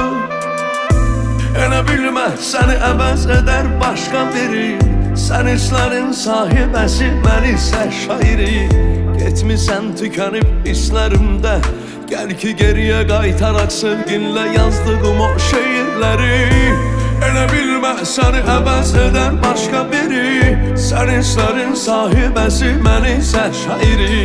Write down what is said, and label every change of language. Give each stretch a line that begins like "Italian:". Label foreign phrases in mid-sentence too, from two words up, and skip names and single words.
Azerbaijani: Elə bilme seni əvəz
Turkish: eder başka biri,
Azerbaijani: sen hislerin sahibəsi,
Turkish: ben ise şairi.
Azerbaijani: Getmisən tükənib hislerimde, gel ki geriye qaytaraq sevginle yazdığım o şiirleri. Elə bilmə səni əvəz
Turkish: eder başka biri,
Azerbaijani: sen hislerin sahibəsi, mən isə şairi.